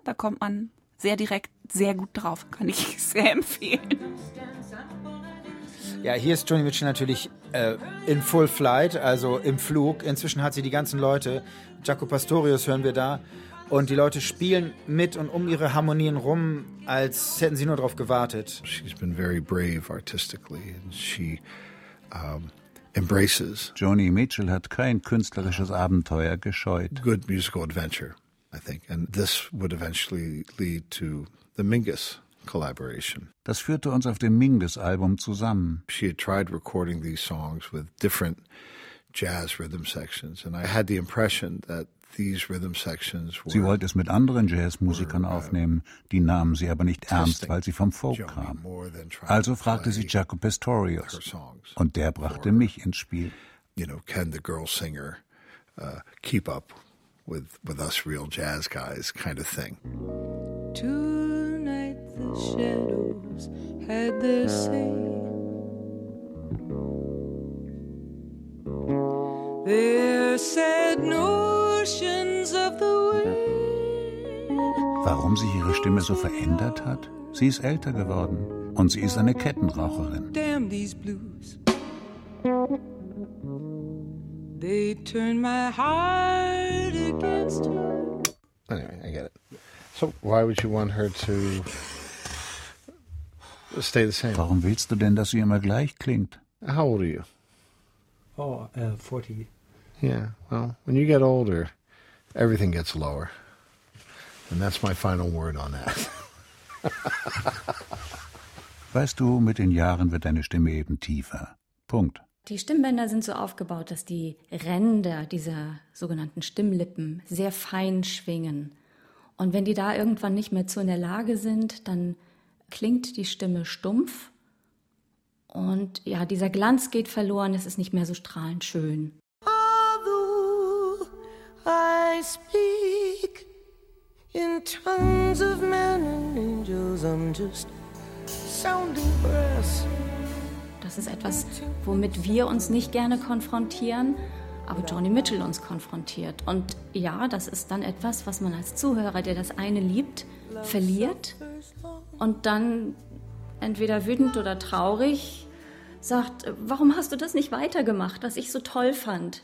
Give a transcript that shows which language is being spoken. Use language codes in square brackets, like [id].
[de] Da kommt man sehr direkt sehr gut drauf, kann ich sehr empfehlen. Ja, hier ist Joni Mitchell natürlich [en] in Full Flight, [de] also im Flug. Inzwischen hat sie die ganzen Leute, Jaco Pastorius hören wir da, und die Leute spielen mit und um ihre Harmonien rum, als hätten sie nur drauf gewartet. [en] She's been very brave artistically and she embraces. [de] Joni Mitchell hat kein künstlerisches Abenteuer gescheut. [en] Good musical adventure, I think, and this would eventually lead to the Mingus collaboration. [de] Das führte uns auf dem Mingus-Album zusammen. [en] She had tried recording these songs with different jazz rhythm sections, and I had the impression that these rhythm sections were. [de] Sie wollte es mit anderen Jazzmusikern aufnehmen, die nahmen sie aber nicht ernst, weil sie vom Folk kam. Also fragte sie Jaco Pastorius, und der brachte mich ins Spiel. [en] You know, can the girl singer keep up with us real jazz guys kind of thing. Tonight the shadows had their say. Their sad notions of the way. [de] Warum sich ihre Stimme so verändert hat? Sie ist älter geworden und sie ist eine Kettenraucherin. [en] Damn these blues. They turn my heart against her. Anyway, I get it. So why would you want her to stay the same? [de] Warum willst du denn, dass sie immer gleich klingt? [en] How old are you? Oh, 40. Yeah, well, when you get older, everything gets lower. And that's my final word on that. [de] Weißt du, mit den Jahren wird deine Stimme eben tiefer. Punkt. Die Stimmbänder sind so aufgebaut, dass die Ränder dieser sogenannten Stimmlippen sehr fein schwingen. Und wenn die da irgendwann nicht mehr zu in der Lage sind, dann klingt die Stimme stumpf. Und ja, dieser Glanz geht verloren, es ist nicht mehr so strahlend schön. [en] Although I speak in tongues of men and angels, I'm just sounding brass. [de] Das ist etwas, womit wir uns nicht gerne konfrontieren, aber Joni Mitchell uns konfrontiert. Und ja, das ist dann etwas, was man als Zuhörer, der das eine liebt, verliert und dann entweder wütend oder traurig sagt, warum hast du das nicht weitergemacht, was ich so toll fand?